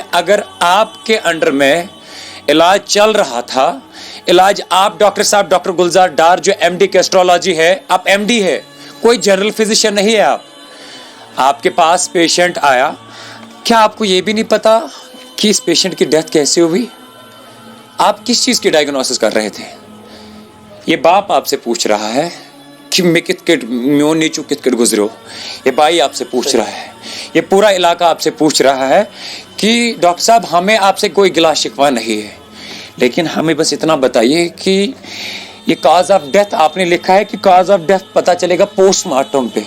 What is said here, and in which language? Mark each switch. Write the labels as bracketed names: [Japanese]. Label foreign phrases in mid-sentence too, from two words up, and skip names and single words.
[Urdu] اگر آپ کے انڈر میں علاج چل رہا تھا, علاج آپ ڈاکٹر صاحب ڈاکٹر گلزار ڈار جو [English] MD gastrology [Urdu] ہے, آپ ایم ڈی ہے, کوئی [English] general physician [Urdu] نہیں ہے. آپ کے پاس پیشنٹ آیا, کیا آپ کو یہ بھی نہیں پتا کہ اس پیشنٹ کی ڈیتھ کیسے ہوئی, آپ کس چیز کی ڈائگنوسس کر رہے تھے. یہ باپ آپ سے پوچھ رہا ہے کہ میں [Kashmiri] کت کٹ میوں نیچو کت کٹ گزرو, [Urdu] یہ بھائی آپ سے پوچھ رہا ہے, یہ پورا علاقہ آپ سے پوچھ رہا ہے کہ ڈاکٹر صاحب ہمیں آپ سے کوئی گلا شکوہ نہیں ہے, لیکن ہمیں بس اتنا بتائیے کہ یہ [English] cause of death [Urdu] آپ نے لکھا ہے کہ [English] cause of death [Urdu] پتہ چلے گا [English] post mortem [Urdu] پہ.